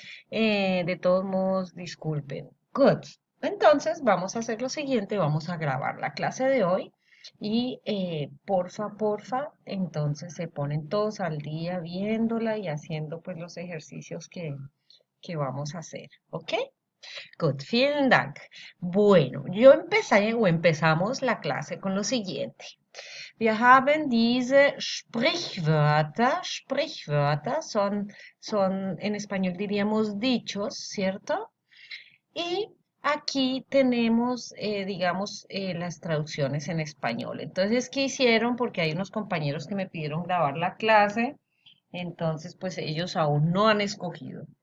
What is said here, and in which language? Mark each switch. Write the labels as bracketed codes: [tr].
[es] De todos modos, disculpen. Good. Entonces, vamos a hacer lo siguiente, vamos a grabar la clase de hoy y porfa, entonces se ponen todos al día viéndola y haciendo pues los ejercicios que vamos a hacer. ¿Ok? Good, [de] vielen Dank. [es] Bueno, yo empecé o empezamos la clase con lo siguiente. [de] Wir haben diese Sprichwörter. [es] Sprichwörter son en español diríamos dichos, ¿cierto? Y aquí tenemos, digamos, las traducciones en español. Entonces, ¿qué hicieron? Porque hay unos compañeros que me pidieron grabar la clase, entonces, pues ellos aún no han escogido.